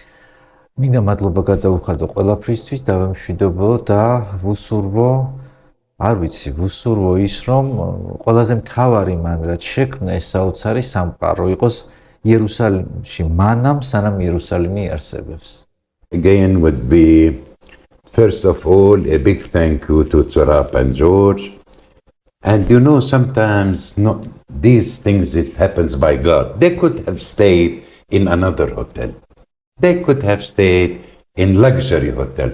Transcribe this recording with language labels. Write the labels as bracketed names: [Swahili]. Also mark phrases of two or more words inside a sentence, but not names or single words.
[Georgian] მინდა მადლობა გადავუხადო ყველაფრისთვის, დავემშვიდობო და ვუსურვო არ ვიცი, ვუსურვო ის, რომ ყველაზე მთავარი მან რაც შექმნა ეს საოცარი სამყარო იყოს იერუსალიმში, მანამ სანამ იერუსალიმი არსებობს. [English] Again would be, first of all, a big thank you to Tzorap and George. And you know, sometimes not these things, it happens by God. They could have stayed in another hotel. They could have stayed in luxury hotels.